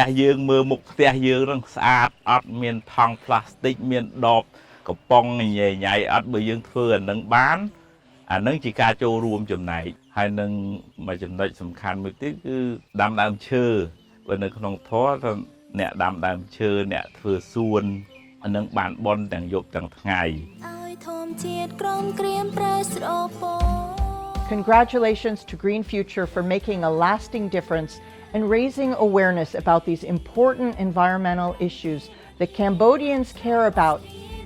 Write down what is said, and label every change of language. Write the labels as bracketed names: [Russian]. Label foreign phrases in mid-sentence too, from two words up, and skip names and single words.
[Khmer] យើងមើលមុខផ្ទះយើងនឹងស្អាតអត់មានថង់ផ្លាស្ទិកមានដបកំប៉ុងញ៉ៃញ៉ៃអត់បើយើងធ្វើអានឹងបានអានឹងជាការចូលរួមចំណែកហើយនឹងមួយចំណុចសំខាន់មួយទៀតគឺដាំដើមឈើបើនៅក្នុងធម៌ថាអ្នកដាំដើមឈើអ្នកធ្វើសួនអានឹងបានបន់ទាំងយប់ទាំងថ្ងៃ [English] Congratulations to Green Future for making a lasting difference and raising awareness about these important environmental issues that Cambodians care about